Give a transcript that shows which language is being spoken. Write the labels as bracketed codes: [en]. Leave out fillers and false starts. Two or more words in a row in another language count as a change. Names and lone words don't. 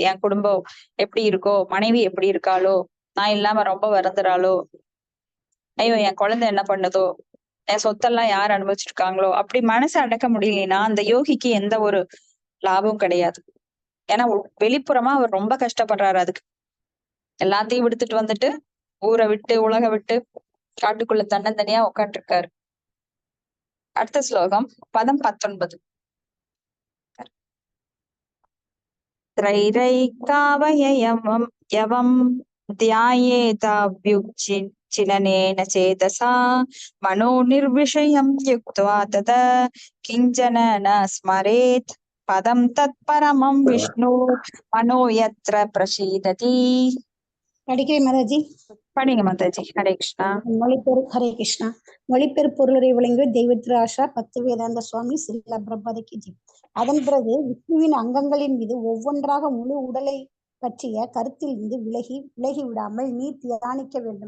[ta] என் குடும்பம் எப்படி இருக்கோ, மனைவி எப்படி இருக்காளோ, நான் இல்லாம ரொம்ப வருந்துறாளோ, ஐயோ என் குழந்தை என்ன பண்ணுதோ, என் சொத்தெல்லாம் யார் அனுபவிச்சிருக்காங்களோ, அப்படி மனசு அடக்க முடியலன்னா அந்த யோகிக்கு எந்த ஒரு லாபமும் கிடையாது. ஏன்னா வெளிப்புறமா அவர் ரொம்ப கஷ்டப்படுறாரு. அதுக்கு எல்லாத்தையும் விடுத்துட்டு வந்துட்டு ஊரை விட்டு உலக விட்டு காட்டுக்குள்ள தன்னந்தனியா உட்காந்துருக்காரு. அடுத்த ஸ்லோகம் பதம் 19. [sa] त्रैरैकावयवं यवं ध्यायेताभ्युच्चिलनेन चेतसा मनो निर्विषयं युक्त्वा तत किञ्चन न स्मरेत् पदं तत्परमं विष्णु मनो यत्र प्रसीदति. [ta] படிக்கிறேன் மாதாஜி. படிங்க மாதாஜி. ஹரே கிருஷ்ணா. மொழிபெரு ஹரே கிருஷ்ணா. மொழிபெரு பொருளுரை விளங்கிய தெய்வத்திரு ஆஷா பக்தி வேதாந்த சுவாமி ஸ்ரீல பிரபாதிக்கு ஜி. அதன் பிறகு விஷ்ணுவின் அங்கங்களின் மீது ஒவ்வொன்றாக முழு உடலை பற்றிய கருத்தில் இருந்து விலகி விடாமல் நீ தியானிக்க வேண்டும்.